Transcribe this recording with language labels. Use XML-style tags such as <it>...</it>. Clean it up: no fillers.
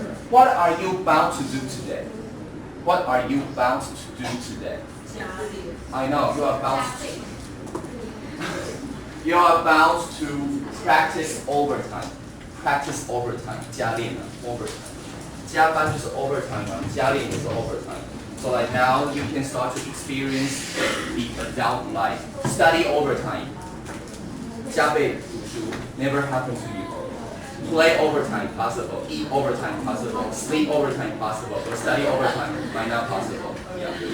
<en>What are you bound to do today? What are you bound to do today? I know you are bound to you are bound to practice overtime. Practice overtime.</en> <zh>加练啊 overtime. 加班就是 overtime 嘛，加练也是 overtime.</zh> <en>So like now you can start to experience the adult life. Study overtime.</en> <zh>加倍读书</zh> <en>never happened to you. Play overtime possible. Eat overtime possible. Sleep overtime possible. But study overtime might not possible. Yeah.</en>